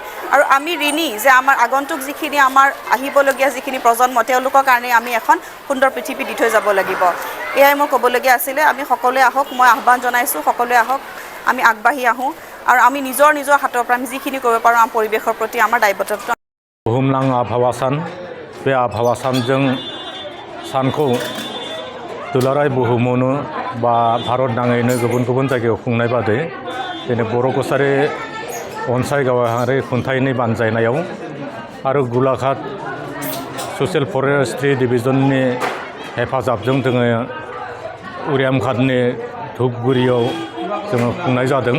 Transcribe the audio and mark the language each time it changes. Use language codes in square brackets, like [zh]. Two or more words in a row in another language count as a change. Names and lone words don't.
[as] আৰু আমি ঋণী যে আমাৰ আগন্তুক যিখিনি আমাৰ আহিবলগীয়া যিখিনি প্ৰজন্ম, তেওঁলোকৰ কাৰণে আমি এখন সুন্দৰ পৃথিৱী দি থৈ যাব লাগিব। এয়াই মোৰ ক'বলগীয়া আছিলে। আমি সকলোৱে আহক, মই আহ্বান জনাইছোঁ, সকলোৱে আহক, আমি আগবাঢ়ি আহোঁ আৰু আমি নিজৰ হাতৰ পৰা আমি যিখিনি কৰিব পাৰোঁ আমাৰ পৰিৱেশৰ প্ৰতি আমাৰ দায়বদ্ধতা। [brx] बुहुमनां आबहावा सान, बे आबहावा सानजों सानखौ दुलाराय बुहुमावनो बा भारत नाङैनो गुबुन गुबुन जायगायाव खुंनाय बादै दिनै बर' कछारी अनसायगावारि खुंथायनि बानजायनायाव आरो गोलाघाट ससियेल फरेस्ट्रि डिभिजननि हेफाजाबजों जोङो उरियामघाटनि धुपगुरियाव जोङो खुंनाय जादों।